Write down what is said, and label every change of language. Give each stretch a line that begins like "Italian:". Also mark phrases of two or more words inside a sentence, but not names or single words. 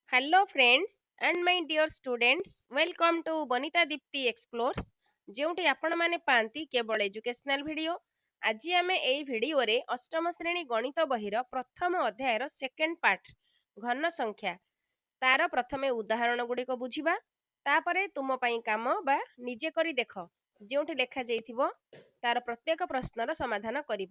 English: Hello friends and my dear students, welcome to Bonita Dipti Explores
Odia: ଯେଉଁଠି ଆପଣମାନେ ପାଆନ୍ତି କେବଳ
English: educational video.
Odia: ଆଜି ଆମେ ଏହି ଭିଡ଼ିଓରେ ଅଷ୍ଟମ ଶ୍ରେଣୀ ଗଣିତ ବହିର ପ୍ରଥମ ଅଧ୍ୟାୟର
English: second part
Odia: ଘନ ସଂଖ୍ୟା ତାର ପ୍ରଥମେ ଉଦାହରଣ ଗୁଡ଼ିକ ବୁଝିବା, ତାପରେ ତୁମ ପାଇଁ କାମ ବା ନିଜେ କରି ଦେଖ ଯେଉଁଠି ଲେଖାଯାଇଥିବ ତାର ପ୍ରତ୍ୟେକ ପ୍ରଶ୍ନର ସମାଧାନ କରିବା।